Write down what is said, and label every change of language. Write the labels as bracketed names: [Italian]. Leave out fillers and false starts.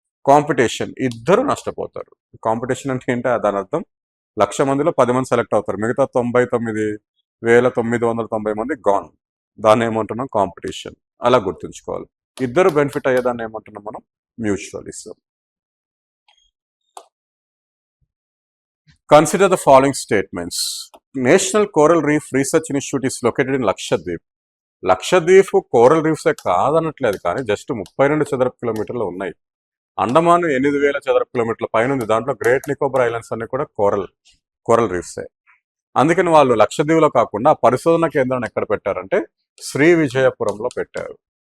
[Telugu] Competition, ఇద్దరు నష్టపోతారు. Competition అంటే ఏంటి, దాని అర్థం 1,00,000 మందిలో 10 మంది సెలెక్ట్ అవుతారు, మిగతా 99,990 మంది గాన్. దాన్ని ఏమంటున్నాం, కాంపిటీషన్. అలా గుర్తుంచుకోవాలి. ఇద్దరు బెనిఫిట్ అయ్యేదాన్ని ఏమంటున్నాం మనం, mutualism. [English] Consider the following statements. National Coral Reef Research Institute is located in Lakshadweep. [Telugu] Lakshadweep coral రీఫ్సే కాదనట్లేదు, కానీ జస్ట్ 32 చదరపు కిలోమీటర్లు ఉన్నాయి. అండమాన్ 8,000 చదరపు కిలోమీటర్ల పైన ఉంది. దాంట్లో గ్రేట్ నికోబార్ ఐలాండ్స్ అన్ని కూడా కోరల్ రీఫ్సే. అందుకని వాళ్ళు లక్షద్వీప్లో కాకుండా పరిశోధన కేంద్రాన్ని ఎక్కడ పెట్టారంటే శ్రీ విజయపురంలో పెట్టారు.